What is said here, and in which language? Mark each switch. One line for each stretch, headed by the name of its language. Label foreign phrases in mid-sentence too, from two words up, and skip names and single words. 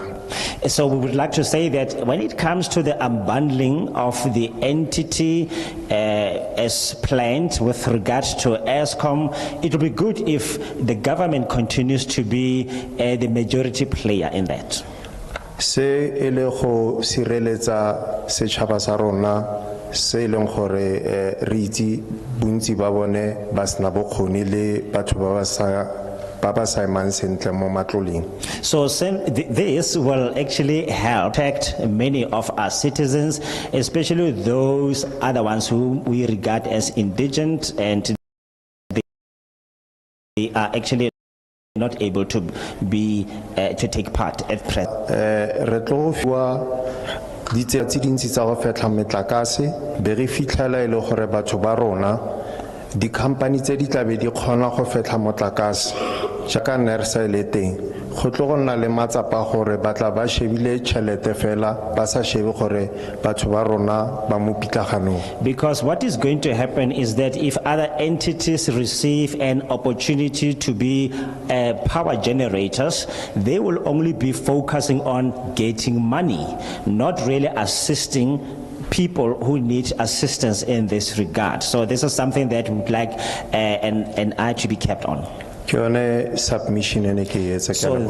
English: so we would like to say that when it comes to the unbundling of the entity as planned with regard to ESCOM, it will be good if the government continues to be the majority player in that.
Tswana: Se e le go sireletsa setšhaba sa rona se e leng gore re itse bontsi ba bone ba sena bokgoni le batho ba ba sa emang sentle mo matloleng.
English: So this will actually help protect many of our citizens, especially those other ones who we regard as indigent, and they are actually not able to be to take part at present.
Tswana: Re tlo fiwa ditsela tse dintsi tsa go fetla metlakase be re fitlhela e le gore batho ba rona di-company tse di tlabe di kgona go fetla motlakase jaaka nersa e le teng go tlo go nna le matsapa gore ba tla ba shebile tšhelete fela ba sa shebe gore batho ba rona ba mo pitlaganong.
English: Because what is going to happen is that if other entities receive an opportunity to be power generators, they will only be focusing on getting money, not really assisting people who need assistance in this regard. So this is something that we would like an eye to be kept on.
Tswana: Ke yone submission ene ke etsa ke
English: So
Tswana: leboha.